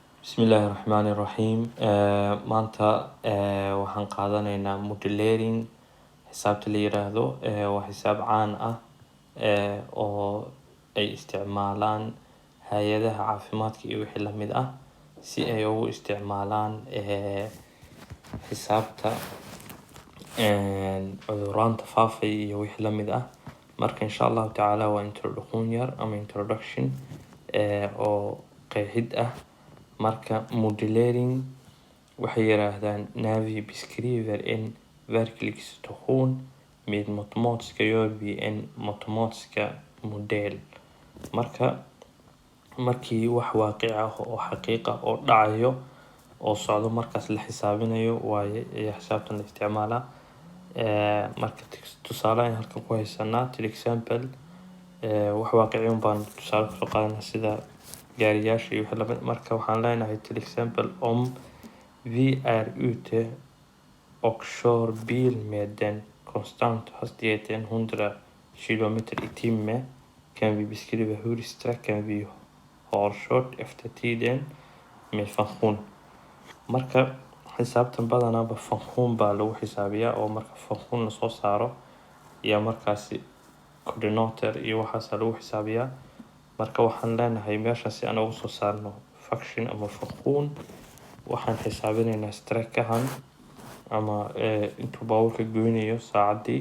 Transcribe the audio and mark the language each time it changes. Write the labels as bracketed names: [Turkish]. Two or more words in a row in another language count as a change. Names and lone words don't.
[Somali] Bismillahirrahmanirrahim. Maanta waxaan qaadanaynaa modeling xisaabta la yiraahdo waa xisaab caan ah oo ay isticmaalaan hay'adaha caafimaadka iyo wixii la mid ah si ay ugu isticmaalaan xisaabta cudurrada faafay iyo wixii la mid ah. Marka [Arabic] insha Allah taala [Somali] waa introduction oo qeexid ah. Marka modeling waxay yiraahdaan [Swedish] när vi beskriver en verklighetssituation med matematiska gör vi en matematiska modell. [Somali] Markii wax waaqic ah oo xaqiiqa oo dhacayo oo socdo markaas la xisaabinayo waaye xisaabtan la isticmaalaa. Marka tusaale aan halkan ku haysanaa example wax waaqici baan tusaale ku qaadanaa sida gaariyaasha iyo wixii la mid. Marka waxaan leenahay example [Swedish] om vi är ute och kör bil med den konstant hastigheten 100 kilometer i timmen kan vi beskriva hur sträckan vi har kört efter tiden med funktion. [Somali] Marka xisaabtan badanaa funktion baa lagu xisaabiyaa oo marka funktion la soo saaro iyo markaasi coordinator iyo waxaas lagu xisaabiyaa. Marka waxaan leenahay meesha si aan ugu soo saarno function ama funktion waxaan xisaabinaynaa sträckan ama intuu baabuurka goynayo saacadii.